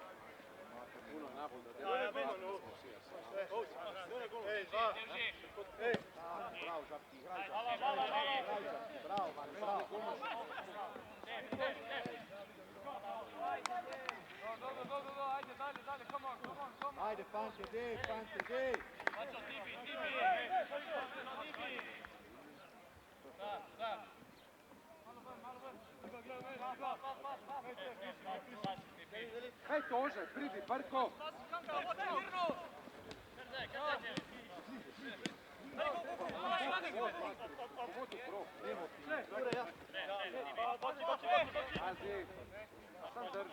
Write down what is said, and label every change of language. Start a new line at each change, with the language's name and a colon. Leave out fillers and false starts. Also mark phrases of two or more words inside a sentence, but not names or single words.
Slovenian: Bravo, Žapki, igraj Žapki, bravo, bravo. Ajde, dalje,
English: come on.
Slovenian: Ajde, Fante, dej! Hej, Tože, pridi, Brko! Pazi, sam drži.